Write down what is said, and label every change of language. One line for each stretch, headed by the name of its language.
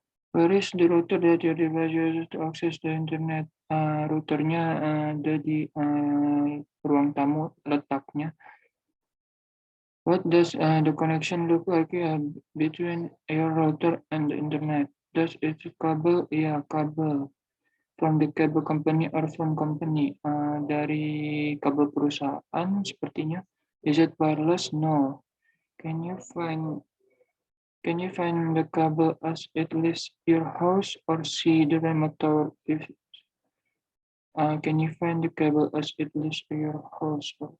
English: Where is the router that your device uses to access the internet?
Indonesian: Routernya ada di ruang tamu letaknya.
English: What does the connection look like between your router and the internet? Does it kabel?
Indonesian: Ya, kabel.
English: From the cable company or from company?
Indonesian: Dari kabel perusahaan sepertinya.
English: Is it wireless? No. Can you find the cable as it leaves your house or see the remote tower? Can you find the cable as it leaves your house?